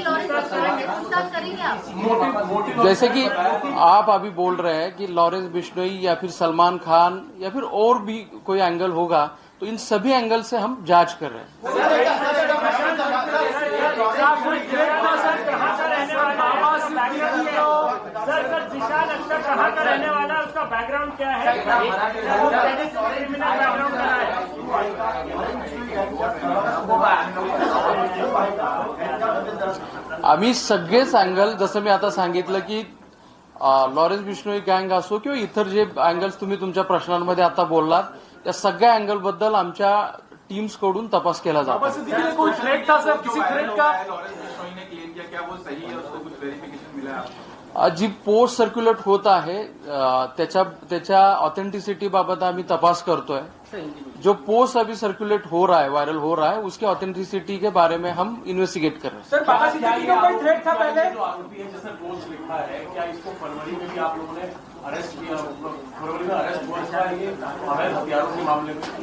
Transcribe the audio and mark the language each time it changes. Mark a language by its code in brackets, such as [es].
[hi] जैसे कि आप अभी बोल रहे हैं कि लॉरेंस बिश्नोई या फिर सलमान खान या फिर और भी कोई एंगल होगा, तो इन सभी एंगल से हम जांच कर रहे हैं। ईशान अख्तर कहाँ का रहने वाला है, उसका बैकग्राउंड क्या है, क्रिमिनल बैकग्राउंड क्या है? [mr] आम्ही सगळेच अँगल, जसं मी आता सांगितलं की लॉरेन्स बिश्नोई गँग असो किंवा इतर जे अँगल्स तुम्ही तुमच्या प्रश्नांमध्ये आता बोललात, त्या सगळ्या अँगलबद्दल आमच्या टीम्स कडून तपास केला जातो. [hi] बाबा सिद्दीकी ने कोई थ्रेट था सर, किसी थ्रेट का? लॉरेंस बिश्नोई ने क्लेम किया, क्या वो सही है, उसको कुछ वेरिफिकेशन मिला है आपको? [mr] जी पोस्ट सर्क्युलेट होत आहे त्याच्या ऑथेंटिसिटी बाबत आम्ही तपास करतोय. [hi] जो पोस्ट अभी सर्कुलेट हो रहा है, वायरल हो रहा है, उसके ऑथेंटिसिटी के बारे में हम इन्वेस्टिगेट कर रहे हैं. सर बाबा सिद्दीकी को कोई थ्रेट था पहले? जो आरोपी है जिसने पोस्ट लिखा है, क्या इसको फरवरी में भी आप लोगों ने अरेस्ट किया, फरवरी में अरेस्ट हुआ है ये अवैध हथियारों के मामले में?